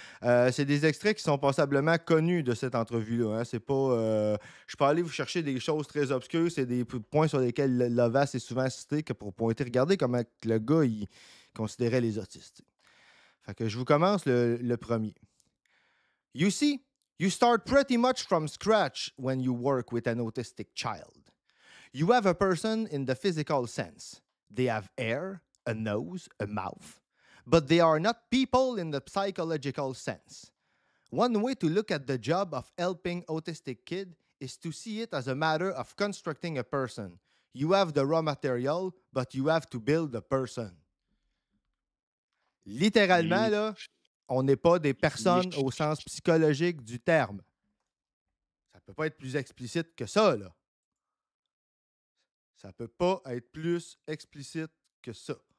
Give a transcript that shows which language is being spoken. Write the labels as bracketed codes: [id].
[fr] C'est des extraits qui sont passablement connus de cette entrevue-là. Hein. C'est pas. Je peux aller vous chercher des choses très obscures. C'est des points sur lesquels Lovaas est souvent cité que pour pointer. Regardez comment le gars il considérait les autistes. Fait que je vous commence le premier. [en] You see, you start pretty much from scratch when you work with an autistic child. You have a person in the physical sense. They have hair, a nose, a mouth, but they are not people in the psychological sense. One way to look at the job of helping autistic kid is to see it as a matter of constructing a person. You have the raw material, but you have to build a person. [fr] Littéralement, là, on n'est pas des personnes au sens psychologique du terme. Ça ne peut pas être plus explicite que ça, là. Ça ne peut pas être plus explicite que ça.